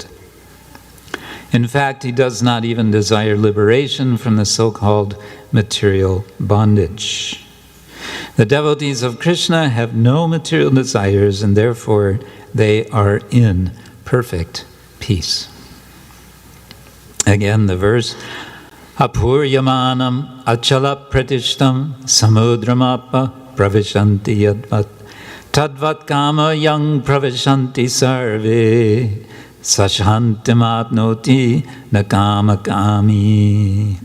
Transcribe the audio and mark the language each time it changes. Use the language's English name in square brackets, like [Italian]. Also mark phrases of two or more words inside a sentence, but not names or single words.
[English] In fact, he does not even desire liberation from the so-called material bondage. The devotees of Krishna have no material desires, and therefore they are in perfect peace. Again, the verse, [Sanskrit] āpūryamāṇam acala-pratiṣṭhaṁ samudram praviśanti yadvat tadvat kāma praviśanti sarve śāntim āpnoti kāma-kāmī.